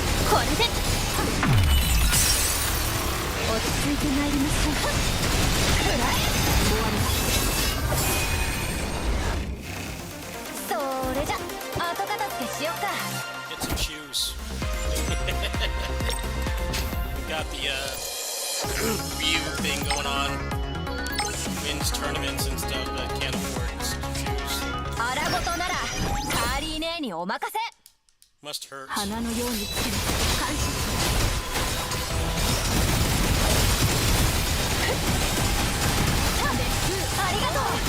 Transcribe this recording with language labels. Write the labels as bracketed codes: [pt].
[ja] これで落ち着いてまいりましょう。くらえ。終わります。それじゃ後片付けしよっか。 [en] Get some shoes. We got the view thing going on. Wins tournaments and stuff, but can't afford shoes. [ja] 荒事ならカーリー姉にお任せ。 [en] Must hurt. [ja] 花のように散る。感謝する。ありがとう。